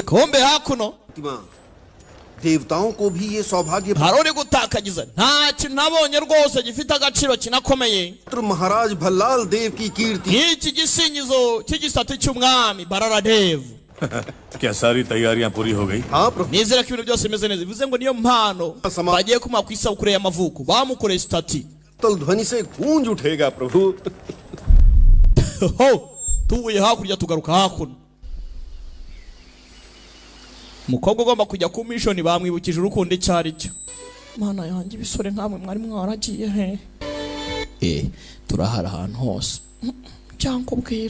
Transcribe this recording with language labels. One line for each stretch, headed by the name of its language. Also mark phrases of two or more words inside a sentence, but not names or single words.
Kinyarwanda: kombe hakuno
Hindi: देवताओं को भी ये सौभाग्य
Kinyarwanda: harone gutakagiza nta kintu nabonye rwose gifite agaciro kinakomeye.
Hindi: महाराज भल्लाल देव की कीर्ति
Kinyarwanda: iki gisingizo cy'igisate cy'umwami Barara Dev.
Hindi: क्या सारी तैयारियां पूरी हो गई? हाँ प्रभु
Kinyarwanda: Nizera ko ibintu byose bimeze neza. Bivuze ngo niyo mpano bagiye kumuha ku isabukuru y'amavuko bamukoreye stati.
Hindi: तल ध्वनि से गूंज उठेगा प्रभु.
Kinyarwanda: Tuvuye hakurya tugaruka hakuno. Umukobwa ugomba kujya ku mission bamwibukije urukundo icyari cyo. Mana yanjye ibisore ntamwe mwari mwaragiye he. Turahara ahantu hose. Cyankubwira.